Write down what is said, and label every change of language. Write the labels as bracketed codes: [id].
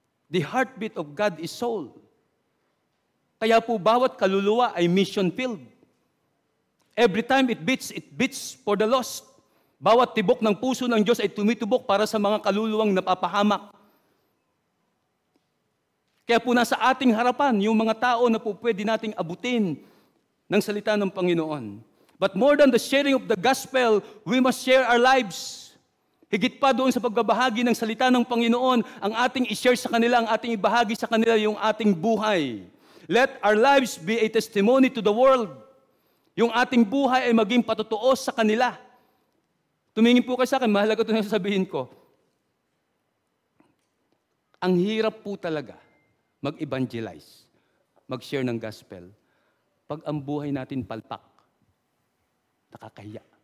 [en] The heartbeat of God is soul. [tl] Kaya po bawat kaluluwa ay mission field. [en] Every time it beats for the lost. [tl] Bawat tibok ng puso ng Diyos ay tumitubok para sa mga kaluluwang napapahamak. Kaya po nasa ating harapan yung mga tao na po pwede nating abutin ng salita ng Panginoon. [en] But more than the sharing of the gospel, we must share our lives. [tl] Higit pa doon sa pagbabahagi ng salita ng Panginoon, ang ating i-share sa kanila, ang ating ibahagi sa kanila yung ating buhay. [en] Let our lives be a testimony to the world. [tl] Yung ating buhay ay maging patotoo sa kanila. Tumingin po kayo sa akin, mahalaga ito na sasabihin ko. Ang hirap po talaga mag-evangelize, mag-share ng gospel, pag ang buhay natin palpak, nakakahiya.